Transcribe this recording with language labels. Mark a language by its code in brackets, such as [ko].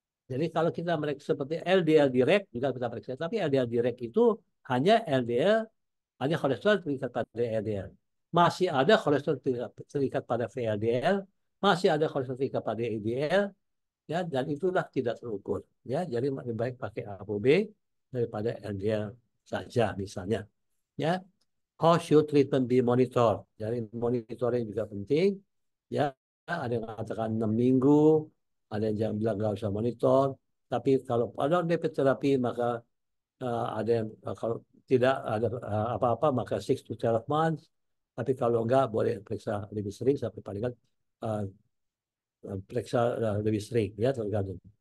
[id] Jadi kalau kita meriksa seperti LDL direct juga kita periksa, tapi LDL direct itu hanya LDL, hanya kolesterol terikat pada LDL. Masih ada kolesterol terikat pada VLDL, masih ada kolesterol terikat pada LDL, ya, dan itulah tidak terukur. Ya, jadi lebih baik pakai ApoB daripada LDL saja misalnya. [en] Ya, how should treatment be monitor? [id] Jadi monitoring juga penting. Ya, ada yang mengatakan 6 minggu, ada yang bilang nggak usah monitor. Tapi kalau pada lipid terapi maka ada yang kalau tidak ada apa-apa maka [en] 6 to 12 months. [id] Tapi kalau enggak boleh periksa lebih sering sampai paling kan periksa lebih sering, ya, tergantung.